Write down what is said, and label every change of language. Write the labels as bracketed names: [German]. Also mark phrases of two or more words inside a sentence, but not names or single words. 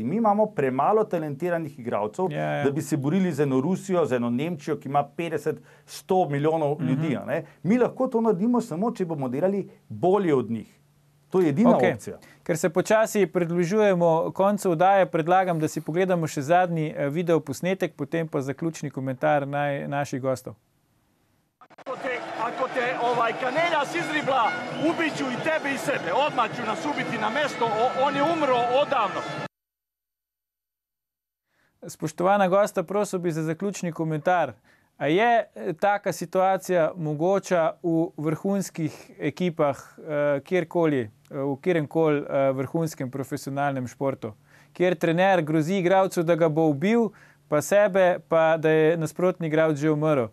[Slovenian] Mi imamo premalo talentiranih igralcev, da bi se borili z eno Rusijo, z eno Nemčijo, ki ima 50-100 milijonov ljudi. Mi lahko to naredimo samo, če bomo delali bolje od njih. To je edina opcija. Ker se počasi približujemo koncu oddaje, predlagam, da si pogledamo še zadnji video posnetek, potem pa zaključni komentar naših gostov. [Serbian] Ako te Kaneljas izribla, ubit ću i tebe i sebe. Odmah ću nas ubiti na mesto, on je umro odavno. [Slovenian] Spoštovana gosta, prosil bi za zaključni komentar. A je taka situacija mogoča v vrhunskih ekipah, kjerkoli, v kjeremkoli vrhunskem profesionalnem športu, kjer trener grozi igralcu, da ga bo ubil, pa sebe, pa da je nasprotni igralec že umrl.